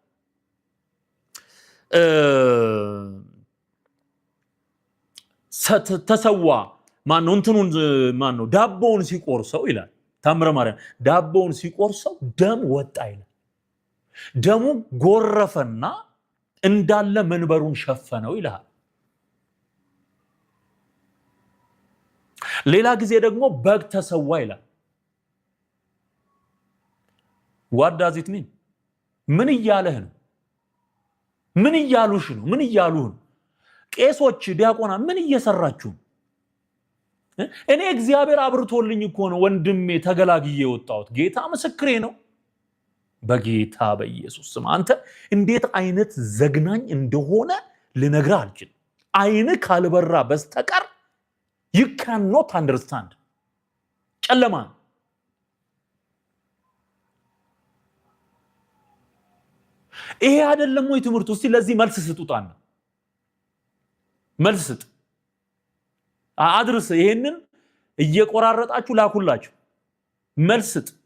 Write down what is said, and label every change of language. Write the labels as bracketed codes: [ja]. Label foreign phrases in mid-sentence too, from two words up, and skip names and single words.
[am] ተሰዋ ማነው እንትኑን ማነው ዳቦውን ሲቆርሰው ይላል ታምረ ማርያም። ዳቦውን ሲቆርሰው ደም ወጣ ይላል። ደሙ ጎረፈና እንዳለ መንበሩን ሸፈነው ይላል። ሌላ ጊዜ ደግሞ በግ ተሰዋ ይላል። [en] what does it mean? [am] ምን እያለህ ነው? ምን እያሉሽ ነው? ምን እያሉህ ነው? ቄሶች፣ ዲያቆና ምን እየሰራችሁ? እኔ እግዚአብሔር አብርቶልኝ እኮ ነው ወንድሜ ተገላግዬ የወጣሁት። ጌታ ምስክሬ ነው። በጌታ በኢየሱስ ስም አንተ እንዴት አይነት ዘግናኝ እንደሆነ ልነግርህ አልችልም። አይን ካልበራ በስተቀር [en] you cannot understand። [am] ጨለማ ይሄ አይደለም ወይ ትምህርቱ? እስቲ ለዚህ መልስ ስጡታና መልስ ስጥ፣ አድርስ። ይሄንን እየቆራረጣችሁ ላኩላችሁ። መልስ ስጥ።